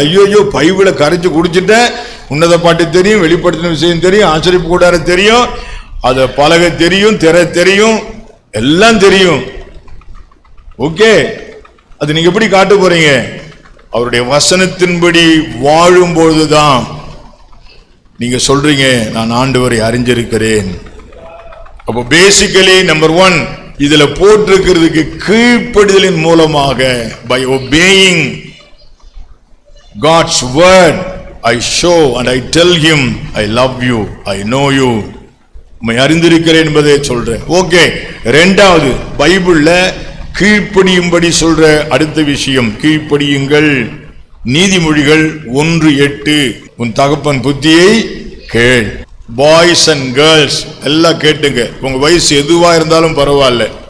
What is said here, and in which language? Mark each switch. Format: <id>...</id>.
<ta>ஐயோ பைபிளை கரைச்சு குடிச்சிட்டேன், உன்னத பாட்டு தெரியும், வெளிப்படுத்தின விஷயம் தெரியும், ஆச்சரிப்பு கூடார தெரியும், அத பலகை தெரியும், திரை தெரியும், எல்லாம் தெரியும். ஓகே, அது நீங்க எப்படி காட்ட போறீங்க? அவருடைய வசனத்தின்படி வாழும் பொழுதுதான் நீங்க சொல்றீங்க நான் ஆண்டவரை அறிஞ்சிருக்கிறேன். அப்போ பேசிக்கலி நம்பர் 1 இதுல போட்டிருக்கிறதுக்கு கீழ்ப்படிதலின் மூலமாக,</ta> <en>by obeying God's word, I show and I tell him I love you, I know you,</en> <ta>உம்மை அறிந்திருக்கிறேன் என்பதை சொல்றேன். ஓகே, இரண்டாவது பைபிள்ல கீழ்ப்படியும்படி சொல்ற அடுத்த விஷயம், கீழ்ப்படியுங்கள். நீதிமொழிகள் 1:8. உன் தகப்பன் புத்தியை கேள். பாய்ஸ் அண்ட் கேர்ள்ஸ் எல்லாம் கேட்டுங்க. உங்க வயசு எதுவா இருந்தாலும் பரவாயில்ல.</ta>